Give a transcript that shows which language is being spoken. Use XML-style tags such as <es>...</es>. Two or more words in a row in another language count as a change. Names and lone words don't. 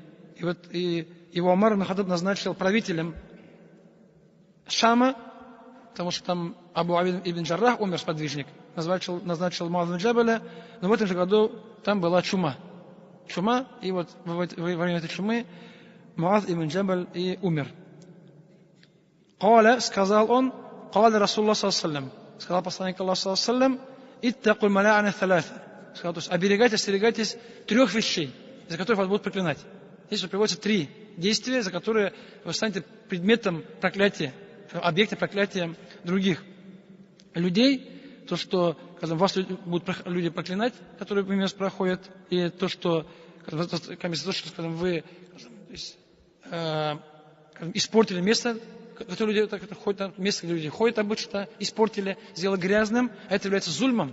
<ru>И его Умар ибн Хаттаб назначил правителем Шама, потому что там Абу Абид ибн Джаррах умер, сподвижник, назначил Муаз ибн Джабаля, но в этом же году там была чума. Чума, и вот во время этой чумы Муаз ибн Джабаль и умер. Каля, сказал он,</ru> <ar>قال رسول الله صلى الله,</ar> <ru>сказал посланник Аллаха</ru> <ar>صلى الله، اتقوا الملاعن الثلاثة.</ar> <ru>Сказал, то есть остерегайтесь 3 вещей, за которые вас будут проклинать. Здесь приводятся 3 действия, за которые вы станете предметом проклятия, объектом проклятия других людей. То, что когда вас будут люди проклинать, которые мимо вас проходят, и то, что когда вы испортили место, которые люди ходят, место, где люди ходят обычно, испортили, сделали грязным, это является зульмом.</ru>